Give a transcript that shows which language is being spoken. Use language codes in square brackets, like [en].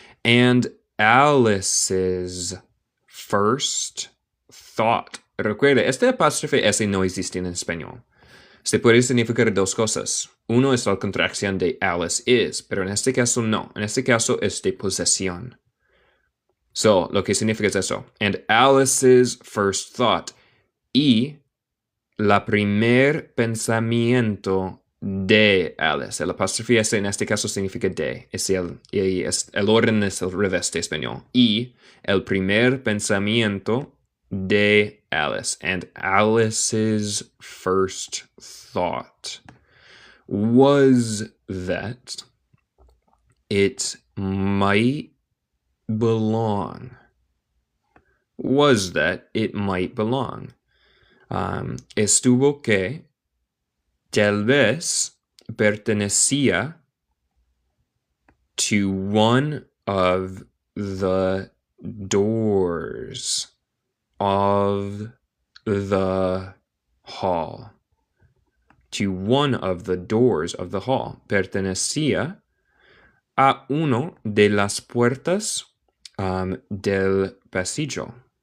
[en] And Alice's first thought. [es] Recuerde, este apóstrofe S no existe en español. Se puede significar dos cosas. Uno es la contracción de Alice is, pero en este caso no. En este caso es de posesión. So, lo que significa es eso. [en] And Alice's first thought. [es] Y la primer pensamiento de Alice. El apóstrofe S en este caso significa de. El orden es el revés de español. Y el primer pensamiento de Alice. [en] And Alice's first thought was that it might belong. Was that it might belong. [es] Estuvo que tal vez pertenecía [en] to one of the doors of the hall. To one of the doors of the hall. [es] Pertenecía a uno de las puertas del pasillo.